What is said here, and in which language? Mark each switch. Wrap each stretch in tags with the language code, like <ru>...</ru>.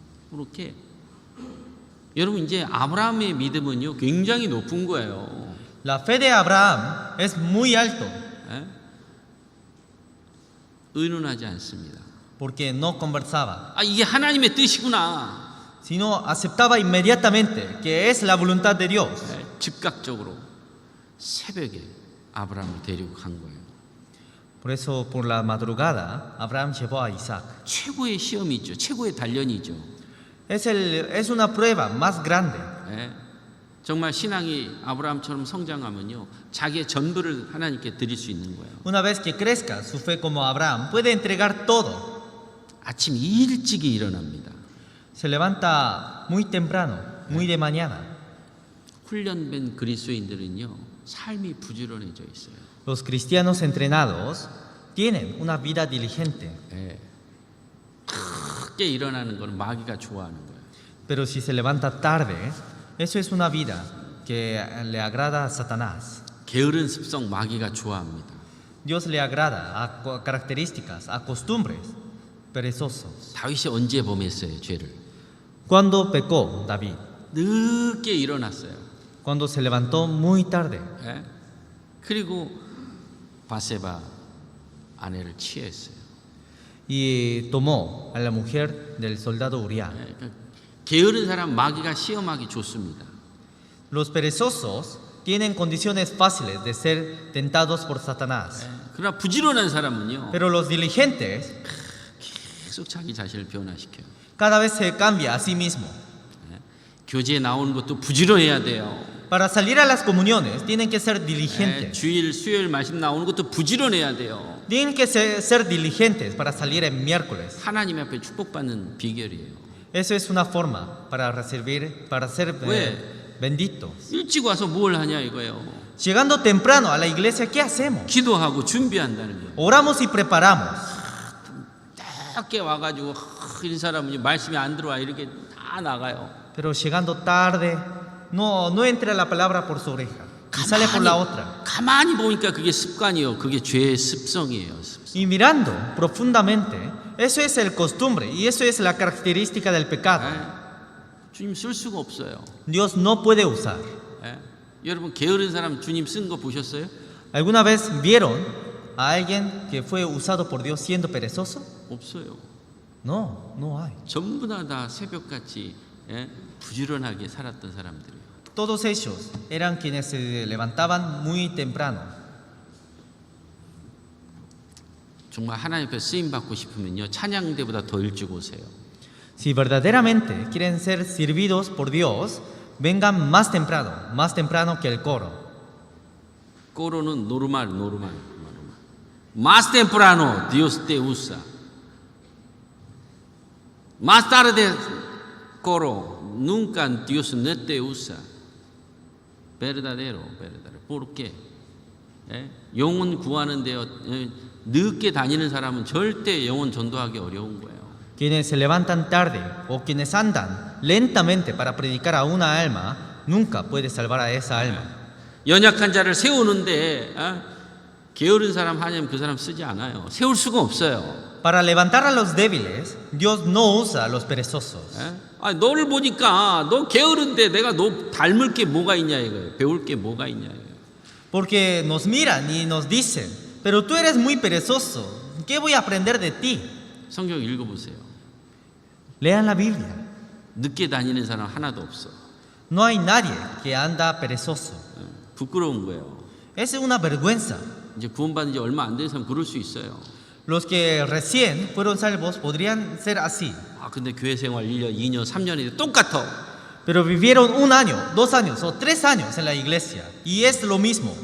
<ko>그렇게 여러분 이제 아브라함의 믿음은요 굉장히 높은 거예요.</ko> <es>La fe de Abraham es muy alto</es> <ko>의논하지 않습니다.</ko> <es>porque no conversaba,</es> <ko>이게 하나님의 뜻이구나.</ko> <es>sino aceptaba inmediatamente que es la voluntad de Dios.</es> <ko>즉각적으로 새벽에 아브라함을 데리고 간 거예요.</ko> <es>Por eso por la madrugada Abraham llevó a Isaac.</es> <ko>최고의 시험이 있죠. 최고의 단련이죠.</ko> <es>Es una prueba más grande.</es> <ko>정말 신앙이 아브라함처럼 성장하면요 자기의 전부를 하나님께 드릴 수 있는 거예요.</ko> <es>Una vez que crezca su fe como Abraham, puede entregar todo.</es> <ko>아침 일찍이 일어납니다.</ko> <es>Se levanta muy temprano, muy de mañana.</es> <ko>훈련된 그리스도인들은요 삶이 부지런해져 있어요.</ko> <es>Los cristianos entrenados tienen una vida diligente.</es> <ko>크게 일어나는 건 마귀가 좋아하는 거예요.</ko> <es>Pero si se levanta tarde, eso es una vida que le agrada a Satanás.</es> <ko>게으른 습성 마귀가 좋아합니다.</ko> <es>Dios le agrada a características, a costumbres perezosos.</es> <ko>다윗이 언제 범했어요 죄를?</ko> <es>Cuando pecó David,</es> <ko>늦게 일어났어요.</ko> <es>cuando se levantó muy tarde</es> <ko>그리고 바세바 아내를 취했어요.</ko> <es>y tomó a la mujer del soldado Uriah.</es> <ko>그러니까 게으른 사람 마귀가 시험하기 좋습니다.</ko> <es>Los perezosos tienen condiciones fáciles de ser tentados por Satanás.</es> <ko>그러나 부지런한 사람은요</ko> <es>Pero los diligentes</es> <ko>계속 자기 자신을 변화시켜요.</ko> <es>cada vez se cambia a sí mismo.</es> <ko>교제에 나오는 것도 부지런해야 돼요.</ko> <es>Para salir a las comuniones tienen que ser</es> <ko>예,</ko> <es>diligentes.</es> <ko>주일, 수요일 말씀 나오는 것도 부지런해야 돼요.</ko> <es>Tienen que ser diligentes para salir el miércoles.</es> <ko>하나님 앞에 축복받는 비결이에요.</ko> <es>Eso es una forma para recibir, para ser</es> <ko>왜?</ko> <es>benditos.</es> <ko>일찍 와서 뭘 하냐 이거예요.</ko> <es>Llegando temprano a la iglesia, ¿qué hacemos?</es> <ko>기도하고 준비한다는 거예요.</ko> <es>Oramos y preparamos.</es> <ko>늦게 와가지고 이 사람은 말씀이 안 들어와 이렇게 다 나가요.</ko> <es>Pero llegando tarde, no entra la palabra por su oreja y sale por la otra.</es> <ko>가만히 보니까 그게 습관이요. 그게 죄의 습성이에요. 습성.</ko> <es>Y mirando profundamente, eso es el costumbre y eso es la característica del pecado.</es> <ko>예? 주님 쓸 수가 없어요.</ko> <es>Dios no puede usar.</es> <ko>예? 여러분 게으른 사람 주님 쓴 거 보셨어요?</ko> <es>¿Alguna vez vieron a alguien que fue usado por Dios siendo perezoso?</es> <ko>없어요.</ko> <es>No, no hay.</es> <ko>전부 다 새벽같이 예? 부지런하게 살았던 사람들이에요.</ko> <es>Todos ellos eran quienes se levantaban muy temprano.</es> <ko>정말 하나님 앞에 쓰임 받고 싶으면요 찬양대보다 더 일찍 오세요.</ko> <es>Si verdaderamente quieren ser servidos por Dios, vengan más temprano que el coro. Coro는 normal. Más temprano Dios te usa. Más tarde coro, nunca Dios no te usa. Verdadero. ¿Por qué?</es> <ko>예? 영혼 구하는데요 늦게 다니는 사람은 절대 영혼 전도하기 어려운 거예요.</ko> <es>Quienes se levantan tarde o quienes andan lentamente para predicar a una alma, nunca puede salvar a esa alma.</es> <ko>연약한 자를 세우는데 게으른 사람 하냐면 그 사람 쓰지 않아요. 세울 수가 없어요.</ko> <es>Para levantar a los débiles, Dios no usa a los perezosos.</es> <ko>예? 너를 보니까 너 게으른데 내가 너 닮을 게 뭐가 있냐 이거예요. 배울 게 뭐가 있냐 이거예요.</ko> <es>Porque nos miran y nos dicen, pero tú eres muy perezoso, ¿qué voy a aprender de ti?</es> <ko>성경 읽어보세요.</ko> <es>Lean la Biblia.</es> <ko>늦게 다니는 사람 하나도 없어.</ko> <es>No hay nadie que anda perezoso.</es> <ko>부끄러운 거예요.</ko> <es>Es una vergüenza.</es> <ko>이제 구원받은 지 얼마 안 된 사람 그럴 수 있어요.</ko> <es>Los que recién fueron salvos podrían ser así,</es> <ko>근데 교회 생활 1년, 2년, 3년인데 똑같아.</ko> <es>pero vivieron 1 año, 2 años o 3 años en la iglesia y es lo mismo.</es>